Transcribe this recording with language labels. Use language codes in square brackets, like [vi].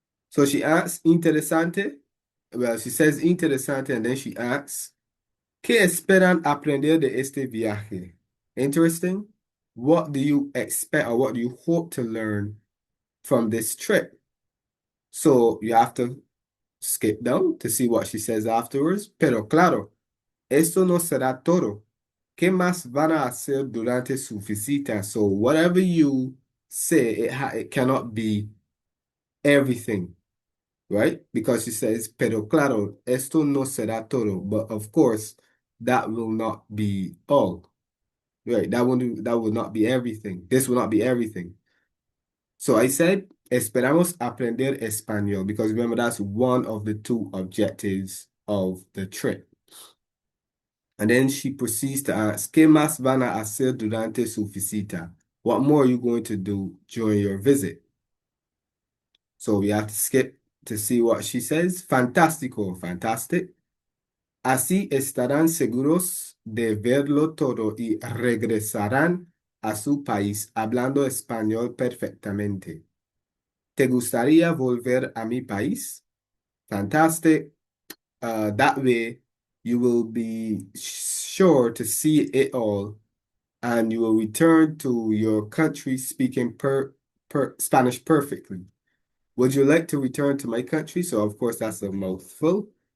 [en] So she asks, interesante. Well, she says interesante, and then she asks, [es] ¿qué esperan aprender de este viaje? [en] Interesting. What do you expect or what do you hope to learn from this trip? So you have to skip down to see what she says afterwards. [es] Pero claro, esto no será todo. ¿Qué más van a hacer durante su visita? [en] So whatever you say, it cannot be everything, right? Because she says, [es] pero claro, esto no será todo. [en] But of course, that will not be all, right? That will not be everything. This will not be everything. So I said, [es] esperamos aprender español, [en] because remember, that's one of the two objectives of the trip. And then she proceeds to ask, [es] ¿qué más van a hacer durante su visita? [en] What more are you going to do during your visit? So we have to skip to see what she says. [es] Fantástico, fantastic. Así estarán seguros de verlo todo y regresarán a su país hablando español perfectamente. ¿Te gustaría volver a mi país? [en] Fantastic. That way, you will be sure to see it all, and you will return to your country speaking Spanish perfectly. Would you like to return to my country? So, of course, that's a mouthful.